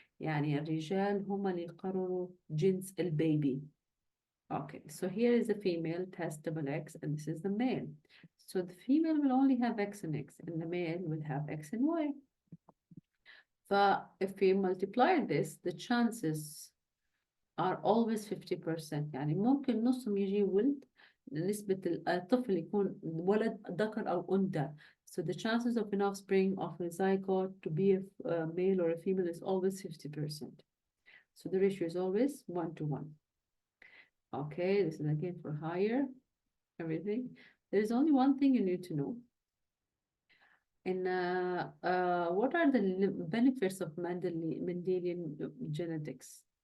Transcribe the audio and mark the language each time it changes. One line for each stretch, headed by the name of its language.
Arabic: يعني الرجال هم اللي يقرروا جنس البيبي.
English: Okay, so here is the female, it has double X, and this is the male. So the female will only have X and X, and the male will have X and Y. But if we multiply this, the chances are always 50%.
Arabic: يعني ممكن نصهم يجي ولد، نسبة الطفل يكون ولد ذكر أو أنثى.
English: So the chances of an offspring of a zygote to be a male or a female is always 50%. So the ratio is always 1 to 1. Okay, this is again for higher, everything. There's only one thing you need to know. And what are the benefits of Mendelian genetics?